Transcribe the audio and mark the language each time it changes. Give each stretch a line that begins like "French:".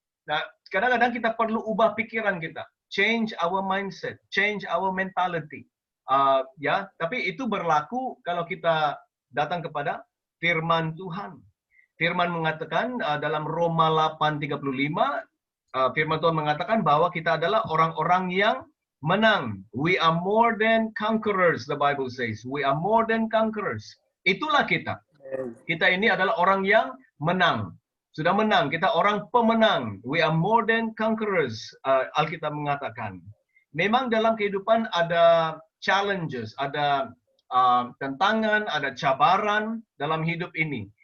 Indonesian: Nah, kadang-kadang kita perlu ubah pikiran kita,
English: change our mindset, change our mentality.
Indonesian: Ya, tapi itu berlaku kalau kita datang kepada firman Tuhan. Firman mengatakan dalam Roma 8:35, firman Tuhan mengatakan bahwa kita adalah orang-orang yang menang.
English: We are more than conquerors, the Bible says. We are more than conquerors.
Indonesian: Itulah kita. Kita ini adalah orang yang menang. Sudah menang, kita orang pemenang.
English: We are more than conquerors,
Indonesian: Alkitab mengatakan. Memang dalam kehidupan ada challenges, ada tantangan, ada cabaran dalam hidup ini.